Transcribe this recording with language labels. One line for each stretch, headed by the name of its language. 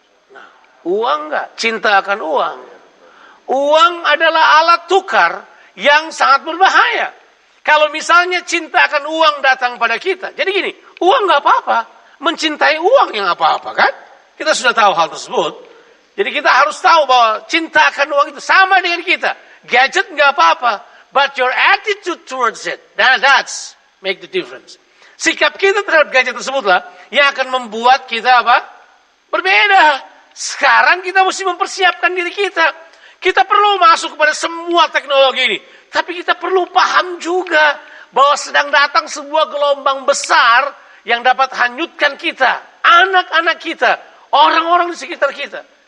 Indonesian: Nah, uang nggak? Cinta akan uang. Uang adalah alat tukar yang sangat berbahaya. Kalau misalnya cinta akan uang datang pada kita. Jadi gini, uang nggak apa-apa. Mencintai uang yang apa-apa kan? Kita sudah tahu hal tersebut. Jadi kita harus tahu bahwa cinta akan uang itu sama dengan kita. Gadget nggak apa-apa.
English: But your attitude towards it, that's make the difference.
Indonesian: Sikap kita terhadap gadget tersebutlah yang akan membuat kita apa? Berbeda. Sekarang kita mesti mempersiapkan diri kita. Kita perlu masuk kepada semua teknologi ini. Tapi kita perlu paham juga bahwa sedang datang sebuah gelombang besar yang dapat hanyutkan kita, anak-anak kita, orang-orang di sekitar kita.